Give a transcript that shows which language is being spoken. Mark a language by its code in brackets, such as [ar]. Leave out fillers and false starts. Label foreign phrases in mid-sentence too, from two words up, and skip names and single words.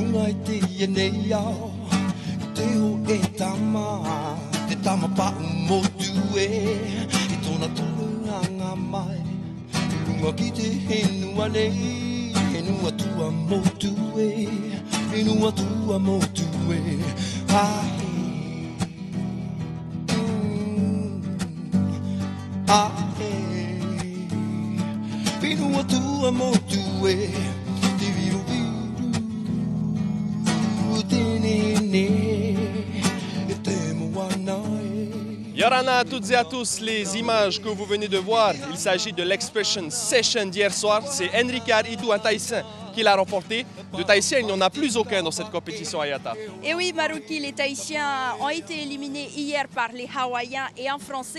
[tvl] mai te nei ao te o e tama te tama pa motu e tona tolanga mai lunga ki te henua nei henua tua motu e henua tua motu e henua tua motu e [fr] Yorana à toutes et à tous, les images que vous venez de voir, il s'agit de l'Expression Session d'hier soir. C'est Enrique Aritu, un Tahitien, qui l'a remporté. De Tahitiens, il n'y en a plus aucun dans cette compétition, Ayata. Et oui, Marouki, les Tahitiens ont été éliminés hier par les Hawaïens et en français.